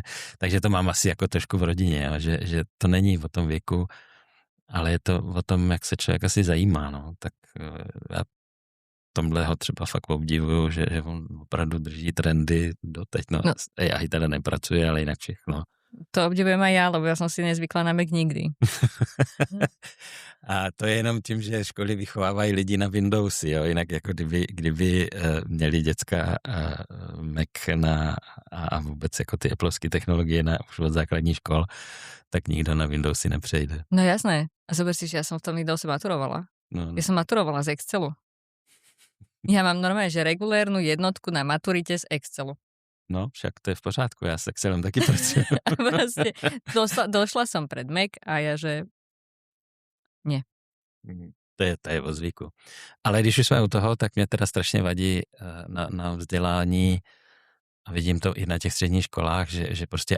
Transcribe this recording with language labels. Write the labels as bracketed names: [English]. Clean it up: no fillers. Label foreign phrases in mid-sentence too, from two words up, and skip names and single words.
[Czech] Takže to mám asi jako trošku v rodině, jo, že to není o tom věku, ale je to o tom, jak se člověk asi zajímá, no. Tak já tomhle ho třeba fakt obdivuju, že on opravdu drží trendy doteď. No. AI teda nepracuje, ale jinak všechno. [Slovak] To obdivujem aj ja, lebo ja som si nezvykla na Mac nikdy. [Czech] A to je jenom tím, že školy vychovávají lidi na Windowsy, jo? Jinak jako kdyby měli děcka Mac a vůbec jako ty Appleovské technologie už od základní škol, tak nikdo na Windowsy nepřejde. [Slovak] No jasné. A zober si, že ja som v tom Windowse maturovala. No. Ja som maturovala z Excelu. Ja mám normálne, že regulérnu jednotku na maturite z Excelu. [Czech] No, však to je v pořádku, já s Excelem taky pracuji. [Slovak] A prostě došla som pred Mac a ja, že nie. To je o zvyku. [Czech] Ale když už jsme u toho, tak mě teda strašně vadí na vzdělání a vidím to i na těch středních školách, že prostě